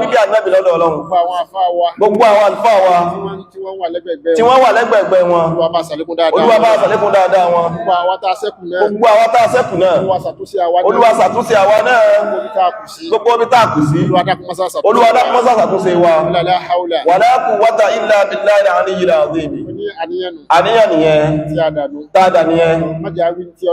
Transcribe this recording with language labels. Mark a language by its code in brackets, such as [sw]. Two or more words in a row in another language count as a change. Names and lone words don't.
[yo] bíbí ànábì lọ́dọ̀ Ọlọ́run. Gbogbo àwọn àfáà wa. Gbogbo àwọn àlùfáà wa. Tí wọ́n, tí wọ́n wà lẹ́gbẹ̀gbẹ̀ Tí wọn. wọ́n wà lẹ́gbẹ̀gbẹ̀ wọn. Olúwa bá ṣàlékún dáadáa Olúwa bá wọn. ṣàlékún dáadáa wọn. Gbogbo àwa tá a ṣẹ́kù náà. Gbogbo àwa tá a ṣẹ́kù náà. Olúwa ṣàtúnṣe àwa náà. Olúwa ṣàtúnṣe àwa náà. Gbogbo ibi tá a kù sí. Gbogbo ibi tá a kù sí. Olúwa dákun má ṣe àṣàtúnṣe. Olúwa dákun má ṣe àṣàtúnṣe wa. [ar] لا حول. ولا قوة إلا بالله العلي العظيم. [yo] Mo ní àníyàn nù. Àníyàn nìyẹn. Tí a dànù. Tá a dà nìyẹn. Má jẹ́ a wí